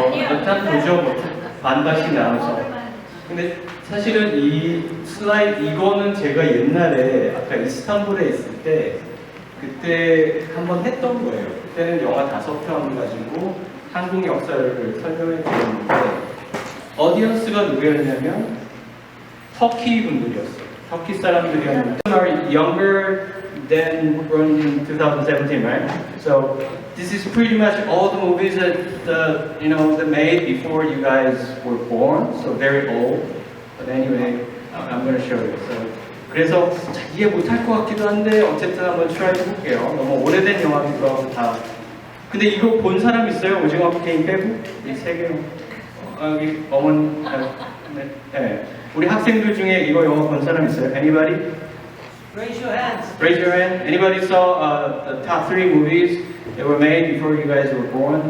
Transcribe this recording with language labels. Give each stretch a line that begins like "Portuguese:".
Korean: 일단 보죠. 반반씩 나눠서 근데 사실은 이 슬라이드 이거는 제가 옛날에 아까 이스탄불에 있을 때 그때 한번 했던 거예요. 그때는 영화 5편 가지고 한국 역사를 설명해 드렸는데 어디언스가 누구였냐면 터키 분들이었어요. 터키 사람들이었는데
English: are younger than born in 2017, right? So this is pretty much all the movies that that made before you guys were born. So very old. But anyway, I'm going to show you.
Korean: So 그래서 이해 못할 것 같기도 한데 어쨌든 한번 try 해볼게요. 너무 오래된 영화기도 하고 다. 근데 이거 본 사람 있어요? 오징어 게임 빼고? 이 세 개. 여기 어머니. 네. 우리 학생들 중에 이거 영화 본 사람 있어요?
English: Anybody? Raise your hands. Raise your hand. Anybody saw the top 3 movies that were made before you guys were born?